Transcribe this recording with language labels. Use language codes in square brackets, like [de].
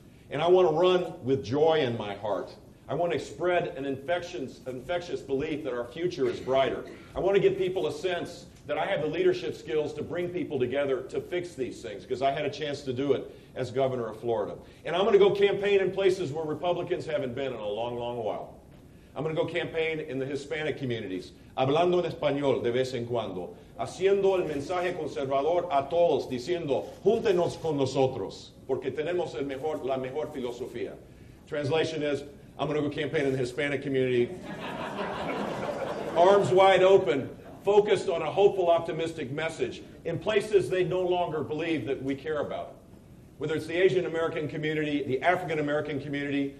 [en] And I want to run with joy in my heart. I want to spread an infectious belief that our future is brighter. I want to give people a sense that I have the leadership skills to bring people together to fix these things, because I had a chance to do it as governor of Florida. And I'm going to go campaign in places where Republicans haven't been in a long, long while. I'm going to go campaign in the Hispanic communities, [es] hablando en español de vez en cuando, haciendo el mensaje conservador a todos, diciendo, júntenos con nosotros, porque tenemos la mejor filosofía. [en] Translation is, I'm going to go campaign in the Hispanic community, arms wide open, focused on a hopeful, optimistic message in places they no longer believe that we care about. Whether it's the Asian American community, the African American community.